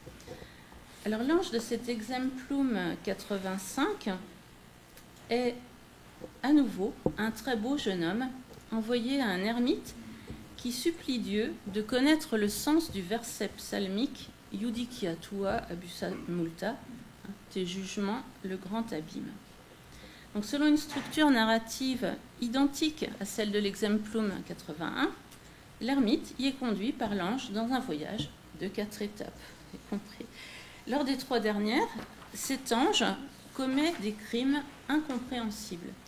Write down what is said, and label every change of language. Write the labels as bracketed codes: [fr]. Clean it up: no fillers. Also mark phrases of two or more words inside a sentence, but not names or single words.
[fr] Alors l'ange de cet exemplum 85 est à nouveau un très beau jeune homme envoyé à un ermite qui supplie Dieu de connaître le sens du verset psalmique « [la] Judicia tua abusa multa », [fr] tes jugements, le grand abîme. Donc, selon une structure narrative identique à celle de l'exemplum 81, l'ermite y est conduit par l'ange dans un voyage de 4 étapes. Vous avez compris. Lors des 3 dernières, cet ange commet des crimes incompréhensibles.